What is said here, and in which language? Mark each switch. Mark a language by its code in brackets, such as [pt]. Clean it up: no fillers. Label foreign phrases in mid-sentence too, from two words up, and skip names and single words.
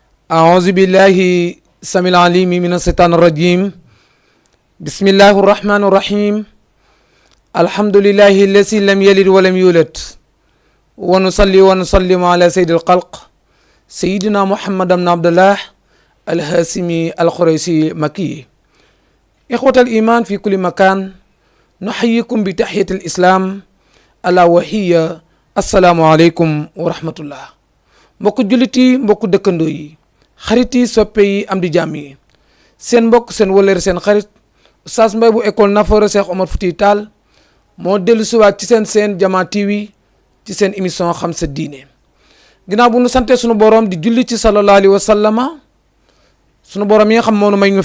[ar] أعوذ بالله السميع العليم من الشيطان الرجيم بسم الله الرحمن الرحيم الحمد لله الذي لم يلد ولم يولد ونصلي ونسلم على سيد الخلق سيدنا محمد بن عبد الله الهاشمي القريشي مكي إخوة الإيمان في كل مكان نحييكم بتحية الإسلام ألا وهي السلام عليكم ورحمة الله [wo] mbokku jullit yi mbokku dëkkandoo yi xarit yi soppe yi am di jàmm yi seen mbokk seen wëllëre seen xarit Oustaz Mbaye bu école Nafoore Cheikh Omar Foutiyou Tall moo dellu siwaat ci seen Jamaa TV ci seen émission xam sa diine ginnaaw bu nu sante sunu borom di julli ci [ar] صلى الله عليه وسلم [wo] sunu borom yi nga xam moo nu may ñu